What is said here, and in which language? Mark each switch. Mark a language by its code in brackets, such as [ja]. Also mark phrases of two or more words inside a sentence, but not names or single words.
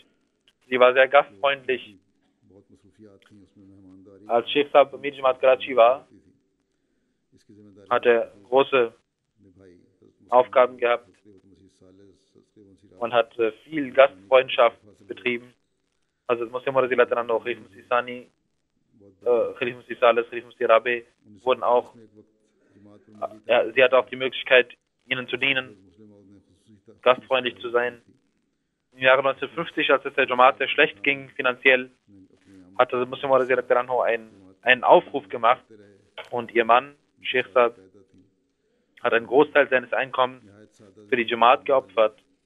[de] Sie war sehr gastfreundlich. Als Sheikh Sahib Amir Jamaat Karachi war, hat er große Aufgaben gehabt und hat viel Gastfreundschaft betrieben. Also Muslim Razilatran auch Khalif Masih Sani, Khalif Masih Sales, Khalif Masih Rabi wurden auch, sie hatte auch die Möglichkeit, ihnen zu dienen, gastfreundlich zu sein. Im Jahre 1950, als es der Jamaat sehr schlecht ging, finanziell, hat der Muslim Razilatran einen Aufruf gemacht und ihr Mann, Sheikh Saab, hat einen Großteil seines Einkommens für die Jamaat geopfert.